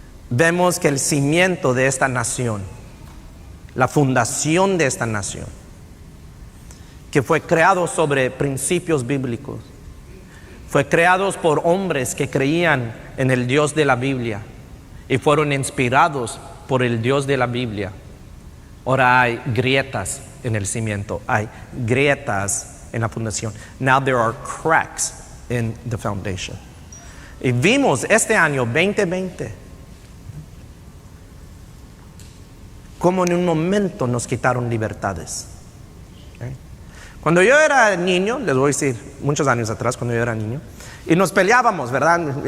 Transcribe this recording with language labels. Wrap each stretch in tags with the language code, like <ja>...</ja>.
<es>vemos que el cimiento de esta nación, la fundación de esta nación, que fue creado sobre principios bíblicos, fue creado por hombres que creían en el Dios de la Biblia y fueron inspirados por el Dios de la Biblia. Ahora hay grietas en el cimiento, hay grietas en la fundación.</es> <en>Now there are cracks in the foundation.</en> <es>Y vimos este año 2020 como en un momento nos quitaron libertades. Cuando yo era niño, les voy a decir, muchos años atrás, cuando yo era niño, y nos peleábamos, ¿verdad?</es>